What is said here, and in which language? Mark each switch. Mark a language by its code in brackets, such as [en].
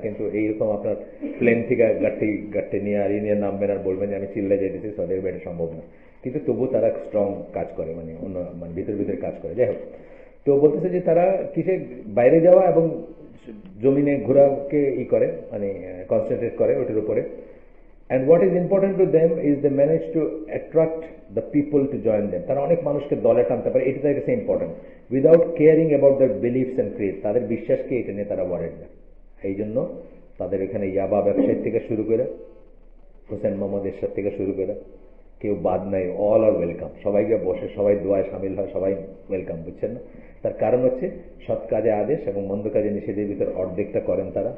[bn] কিন্তু এইরকম আপনার প্লেন থেকে গাঠি নিয়ে আর নিয়ে নামবেন আর বলবেন যে আমি চিল্লা যেতেছি, সৌদি আরবে এটা সম্ভব না। কিন্তু তবু তারা স্ট্রং কাজ করে, মানে অন্য মানে ভিতরে কাজ করে। যাই হোক, তো বলতেছে যে তারা কিসে বাইরে যাওয়া এবং জমিনে ঘোরাকে করে, মানে কনসেন্ট্রেট করে ওটার উপরে। [en] And what is important to them is they manage to attract the people to join them. [bn] তারা অনেক মানুষকে দলে টানতে পারে, এটা তাদের কাছে important, [en] Without caring about their beliefs and creed. [bn] তাদের বিশ্বাসকে এটা নিয়ে তারা ওয়ারেড না। এই জন্য তাদের এখানে ইয়াবা ব্যবসায়ী থেকে শুরু করে হোসেন মোহাম্মদ এরশাদ থেকে শুরু করে কেউ বাদ নাই, [en] All are welcome. [bn] সবাইকে বসে সবাই দোয়ায় সামিল হয়, সবাই ওয়েলকাম, বুঝছেন না? তার কারণ হচ্ছে সৎ কাজে আদেশ এবং মন্দ কাজে নিষেধের ভিতর অর্ধেকটা করেন তারা।